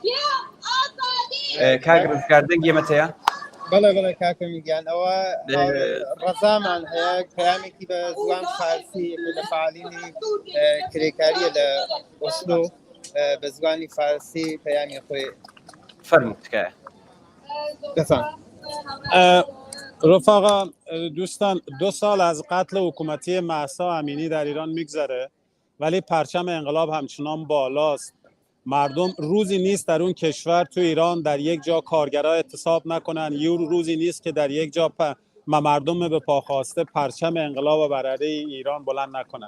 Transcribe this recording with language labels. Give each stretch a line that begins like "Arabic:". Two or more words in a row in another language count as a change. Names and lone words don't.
Central Kurdish: کاک ڕزگار دەنگی ئێمەتەیە؟ بەڵێ کاکە میگیان ئەوە ڕەزامان هەیە پەیامێکی بە زوان فارسی لە فعالینی کرێکاریە لە ئۆسلۆ بە زوانی فارسی پەیامی خۆی فەرموو تکایە.
Persian: بفهم. رفقا دوستان 2 سال از قتل حکومتی مهسا امینی در ایران میگذره ولی پرچم انقلاب همچنان بالاست. مردم روزی نیست در اون کشور تو ایران در یک جا کارگرها اعتصاب نکنن، یه روزی نیست که در یک جا مردم به پا خواسته پرچم انقلاب و برره ایران بلند نکنن.